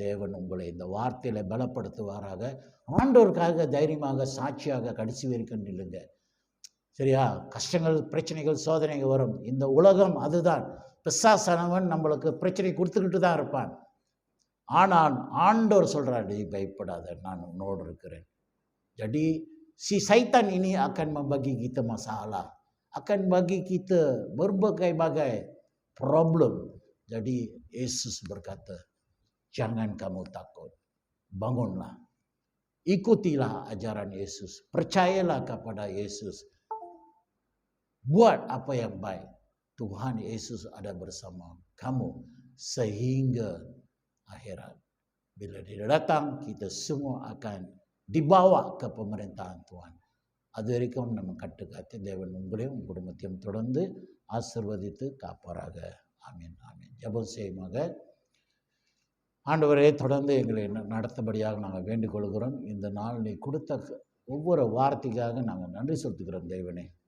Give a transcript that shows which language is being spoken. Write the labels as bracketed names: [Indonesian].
[Tamil] தேவன் உங்களை இந்த வார்த்தையில் பலப்படுத்துவாராக. ஆண்டவருக்காக தைரியமாக சாட்சியாக கடைசி வரைக்கும் நில்லுங்க. சரியா? கஷ்டங்கள், பிரச்சனைகள், சோதனைகள் வரும். இந்த உலகம் அதுதான். பிசாசானவன் நம்மளுக்கு பிரச்சனை கொடுத்துக்கிட்டு தான் இருப்பான். ஆனால் ஆண்டவர் சொல்கிறார், நீ பயப்படாத, நான் உன்னோடு இருக்கிறேன். [Malay] Jadi si syaitan ini akan membagi kita masalah, akan bagi kita berbagai-bagai problem. Jadi Yesus berkata, jangan kamu takut, bangunlah, ikutilah ajaran Yesus, percayalah kepada Yesus, buat apa yang baik. Tuhan Yesus ada bersama kamu sehingga akhirat. Bila dia datang, kita semua akan dibawa ke pemerintahan Tuhan. [Tamil] அது வரைக்கும் நம்ம கட்டுக்காத்து தேவன் உங்களையும் உங்கள் குடும்பத்தையும் தொடர்ந்து ஆசீர்வதித்து காப்பாராக. ஆமீன், ஆமீன். ஜெபம் செய்யுமாக. ஆண்டவரே, தொடர்ந்து எங்களை நடத்தபடியாக நாங்கள் வேண்டிக் கொள்கிறோம். இந்த நாள் நீ கொடுத்த ஒவ்வொரு வார்த்தைக்காக நாங்கள் நன்றி செலுத்துகிறோம் தேவனே.